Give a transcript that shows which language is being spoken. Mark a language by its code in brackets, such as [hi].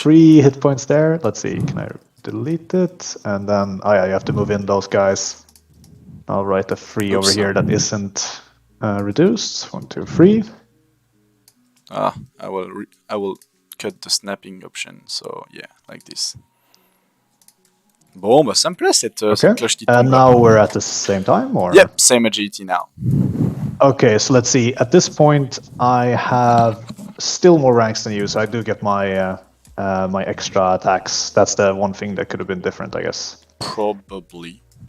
[en] 3 hit points there. Let's see. Can I delete it? And then, oh yeah, you have to move in those guys. I'll write a 3 over here that isn't reduced. 1, 2, 3. I will cut the snapping option. So yeah, like this. [fr] Bon, bah ça me plaît cette cloche qui tombe. [en] And now we're at the same time, or? Yep, same agility now. Okay, so let's see. At this point, I have still more ranks than you, so I do get my my extra attacks. That's the one thing that could have been different, I guess. Probably.